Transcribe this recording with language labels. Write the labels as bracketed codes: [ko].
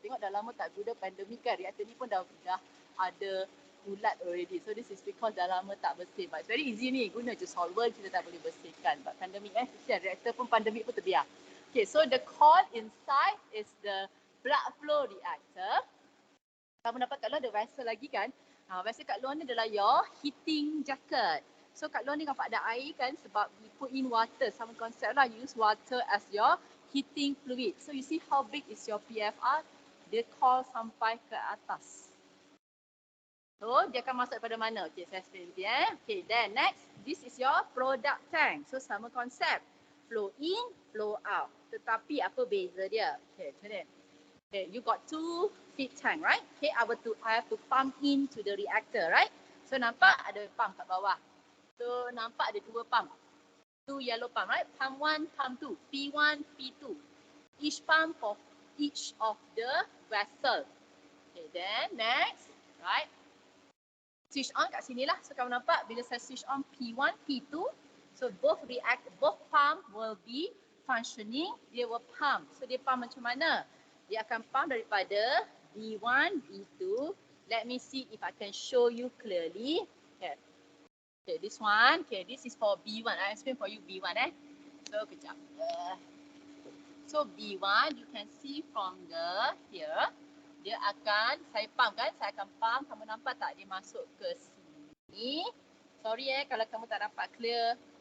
[ms] Tengok dah lama tak guna pandemik kan. Reaktor ni pun dah ada ulat [en] already. [ms] So this is because dah lama tak bersih. [en] But it's very easy [ms] ni. Guna je solvent, kita tak boleh bersihkan. But pandemik kesian. Reaktor pun pandemik pun terbiar. [en] Okay, so the core inside is the plug flow reactor. [ms] Kamu dapat kat luar ada vessel lagi kan. Vessel kat luar ni adalah [en] your heating jacket. [ms] So kat luar ni nampak ada air kan sebab [en] we put in water. [ms] Sama konsep lah, [en] use water as your heating fluid. So you see how big is your PFR? [ms] Dia call sampai ke atas. So dia akan masuk pada mana? [en] Okay, [ms] saya explain lagi [en] Okay, then next, this is your product tank. [ms] So sama konsep. [en] Flow in, flow out. [ms] Tetapi apa beza dia? Okay, macam ni. [en] Okay, you got 2 feed tank, right? Okay, I have to pump into the reactor, right? [ms] So nampak ada pump kat bawah. So nampak ada 2 pump. 2 yellow pump, right? Pump 1, pump 2. [en] P1, P2. Each pump for each of the vessel. Okay, then next, right? Switch on [ms] kat sini lah. So kamu nampak bila saya switch on P1, P2. [en] So both pump will be functioning. [ms] Dia will pump. So dia pump macam mana? Dia akan pump daripada B1, B2. [en] Let me see if I can show you clearly. Okay. Okay, this one. Okay, this is for B1. I explain for you B1 So, [ms] kejap. [en] So, B1, you can see from here. [ms] Dia akan, saya pump kan? Saya akan pump. Kamu nampak tak dia masuk ke sini? [en] Sorry [ms] kalau kamu tak dapat clear.